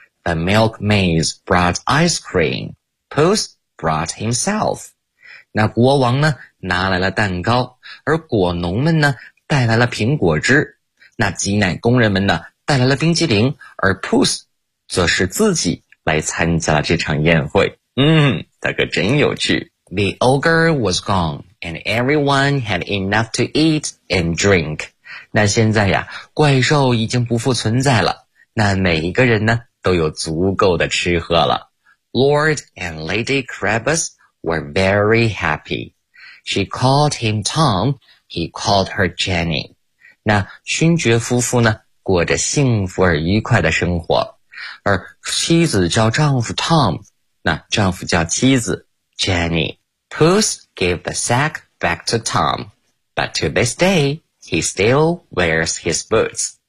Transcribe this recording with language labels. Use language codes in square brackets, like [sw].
[en] The milkmaids brought ice cream. Puss brought himself. [zh] 那国王呢拿来了蛋糕，而果农们呢带来了苹果汁。那挤奶工人们呢带来了冰激凌，而 Puss 则是自己来参加了这场宴会。他可真有趣。 [en] The ogre was gone, and everyone had enough to eat and drink. [zh] 那现在呀怪兽已经不复存在了，那每一个人呢都有足够的吃喝了。 [en] Lord and Lady Carabas,were very happy. She called him Tom, he called her Jenny. [zh] 那勋爵夫妇呢过着幸福而愉快的生活，而妻子叫丈夫 Tom, 那丈夫叫妻子 Jenny. [en] Puss gave the sack back to Tom, but to this day, he still wears his boots.